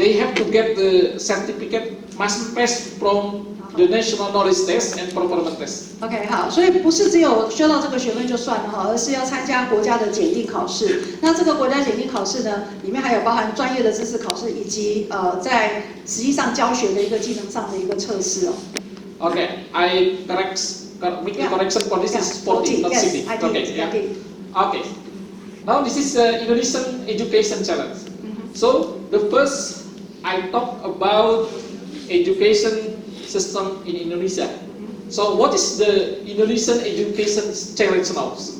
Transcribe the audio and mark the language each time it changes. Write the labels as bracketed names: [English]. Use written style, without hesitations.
[English] They have to get the certificate must pass from the national knowledge test and performance test. [Chinese] OK， 好，所以不是只有修到这个学分就算了哈，而是要参加国家的检定考试。那这个国家检定考试呢，里面还有包含专业的知识考试，以及在实际上教学的一个技能上的一个测试哦。 [English] Okay, I correct Make the correction for this is 40, not yes, 60. I did, Okay, I did. Okay. Now this is Indonesian education challenge. So the first I talk about education system in Indonesia. So what is the Indonesian education challenge now?